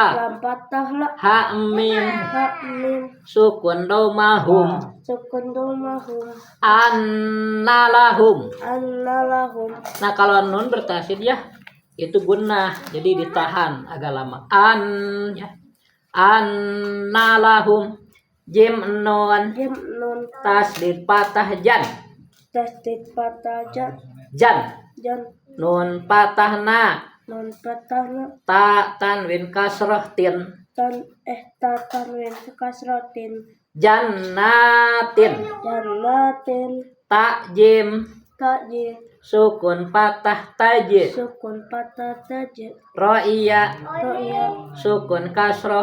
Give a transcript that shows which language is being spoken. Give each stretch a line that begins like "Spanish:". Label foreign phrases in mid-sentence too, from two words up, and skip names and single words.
Indonesian: Ha mim. Sukun domahum. Annalahum. Nah kalau nun bertasdid ya itu gunnah, jadi ditahan agak lama. An ya. Annalahum jim nun Jim nun tasdid patah jan. tasdid patah jan Jan jan nun patah na nun patahna ta tanwin kasroh tin ta tanwin kasrotin jannatin jannatin ta jim tajid sukun patah tajid sukun patah tajid ro'iyah ro'ya sukun kasroh